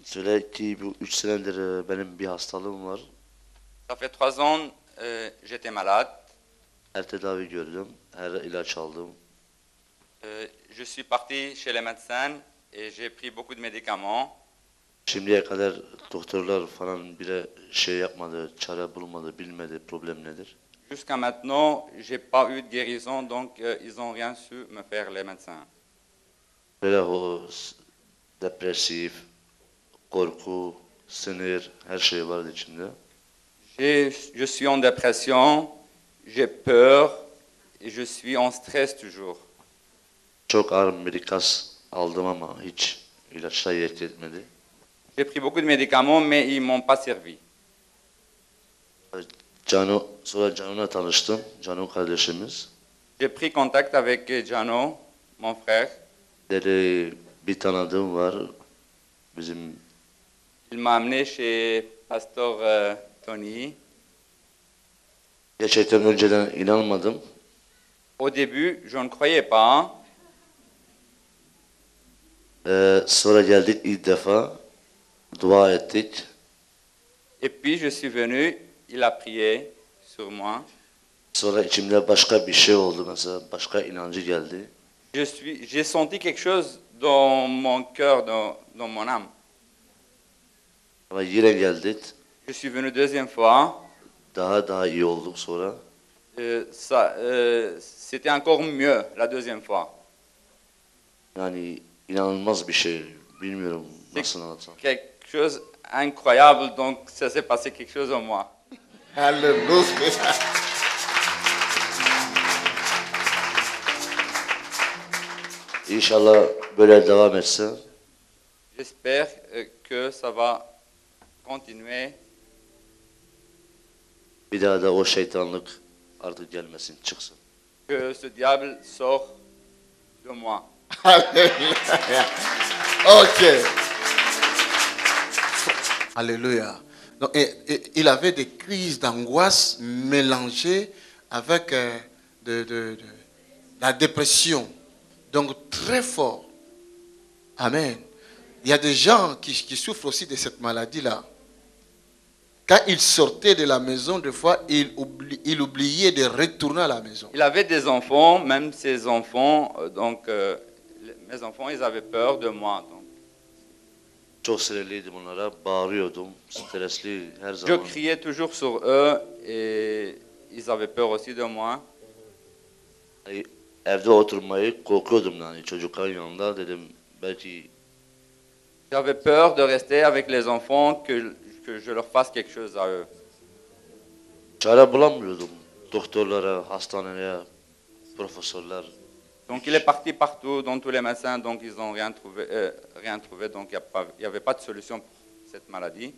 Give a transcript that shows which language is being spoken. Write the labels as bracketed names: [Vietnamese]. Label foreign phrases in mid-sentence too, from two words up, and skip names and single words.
[Turkish] Belki bu 3 senedir benim bir hastalığım var. [French] Ça fait 3 ans, j'étais malade. [Turkish] Her tedavi gördüm, her ilaç aldım. [French] Je suis parti chez les médecins et j'ai pris beaucoup de médicaments. [Turkish] Şimdiye kadar doktorlar falan bile şey yapmadı, çare bulmadı, bilmedi problem nedir. [French] Jusqu'à maintenant, j'ai pas eu de guérison, donc ils n'ont rien su me faire, les médecins. [Turkish] Böyle o depresif, korku, sinir, her şey vardı içinde. [French] Je suis en dépression, j'ai peur et je suis en stress toujours. [Turkish] Çok ağır medikaz aldım ama hiç ilaçlar yetki etmedi. [French] J'ai pris beaucoup de médicaments, mais ils m'ont pas servi. [Turkish] Sonra Canu'na tanıştım, Canu kardeşimiz. [French] J'ai pris contact avec Jano, mon frère. [Turkish] Dedi bir tanıdığım var, bizim [French] Il m'a amené chez Pasteur Tony. [Turkish] gerçekten önceden inanmadım. [French] Au début, je ne croyais pas. [Turkish] Sonra geldik ilk defa, dua ettik. [French] Et puis, je suis venu, il a prié sur moi. [Turkish] Sonra içimde başka bir şey oldu mesela, başka inancı geldi. [French] J'ai senti quelque chose dans mon cœur, dans mon âme. [Turkish] Ama yine geldik, [French] Je suis venu deuxième fois. [Turkish] daha iyi olduk sonra. [French] C'était encore mieux la deuxième fois. [Turkish] Yani inanılmaz bir şey, bilmiyorum nasıl anlatsam. [French] Quelque chose incroyable, donc ça s'est passé quelque chose en moi. Alléluia. [Turkish] İnşallah böyle devam etse, [French] J'espère que ça va continuer. [Turkish] bir daha da o şeytanlık artık gelmesin, çıksın. [French] Que ce diable sort de moi. Alléluia. Ok. Alléluia. Donc, il avait des crises d'angoisse mélangées avec de la dépression. Donc très fort. Amen. Il y a des gens qui souffrent aussi de cette maladie-là. Quand il sortait de la maison, des fois, il oubliait de retourner à la maison. Il avait des enfants, même ses enfants, mes enfants, ils avaient peur de moi. Donc. [Turkish] Çok sinirliydim onlara, bağırıyordum, stresli her [French] Je [Turkish] zaman. [French] criais toujours sur eux et ils avaient peur aussi de moi. [Turkish] Evde oturmayı korkuyordum yani çocukların yanında dedim belki [French] J'avais peur de rester avec les enfants, que je leur fasse quelque chose à eux. [Turkish] çare bulamıyordum doktorlara, hastaneye, profesörler. [French] Donc il est parti partout, dans tous les médecins, donc ils n'ont rien trouvé, donc il n'y avait pas de solution pour cette maladie.